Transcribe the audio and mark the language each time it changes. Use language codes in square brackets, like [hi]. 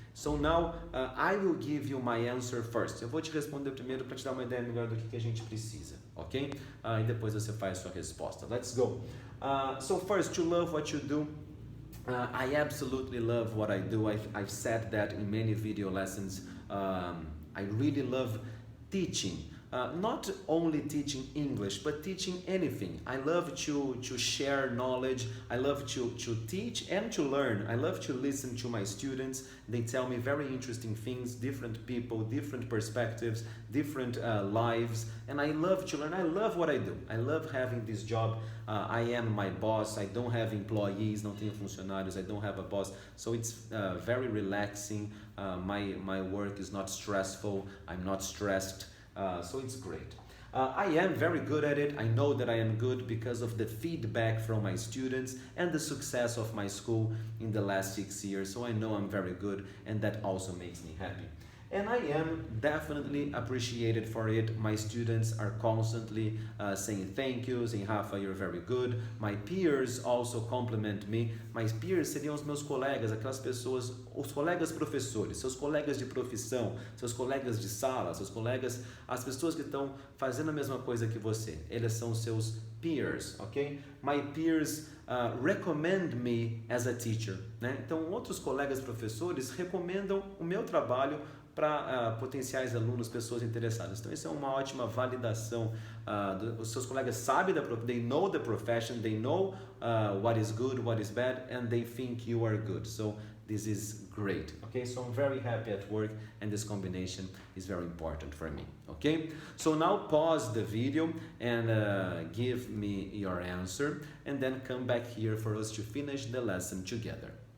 [en] So now, I will give you my answer first. [pt] Eu vou te responder primeiro para te dar uma ideia melhor do que a gente precisa, ok? E depois você faz a sua resposta. [en] Let's go. So first, to love what you do. I absolutely love what I do. I've said that in many video lessons. I really love teaching. Not only teaching English, but teaching anything. I love to share knowledge. I love to teach and to learn. I love to listen to my students. They tell me very interesting things, different people, different perspectives, different lives. And I love to learn. I love what I do. I love having this job. I am my boss. I don't have employees, [pt] não tenho funcionários. [en] I don't have a boss. So it's very relaxing. My work is not stressful. I'm not stressed. So it's great. I am very good at it. I know that I am good because of the feedback from my students and the success of my school in the last 6 years. So I know I'm very good, and that also makes me happy. And I am definitely appreciated for it. My students are constantly saying thank you, saying, Rafa, you're very good. My peers also compliment me. [pt] My peers seriam os meus colegas, aquelas pessoas, os colegas professores, seus colegas de profissão, seus colegas de sala, seus colegas, as pessoas que estão fazendo a mesma coisa que você. Eles são seus peers, ok? [en] My peers recommend me as a teacher, né? [pt] Então, outros colegas professores recomendam o meu trabalho para potenciais alunos, pessoas interessadas. Então, isso é uma ótima validação. Os seus colegas sabem [en] they know the profession, they know what is good, what is bad, and they think you are good. So, this is great. Okay, so I'm very happy at work, and this combination is very important for me. Okay, so now pause the video and give me your answer, and then come back here for us to finish the lesson together.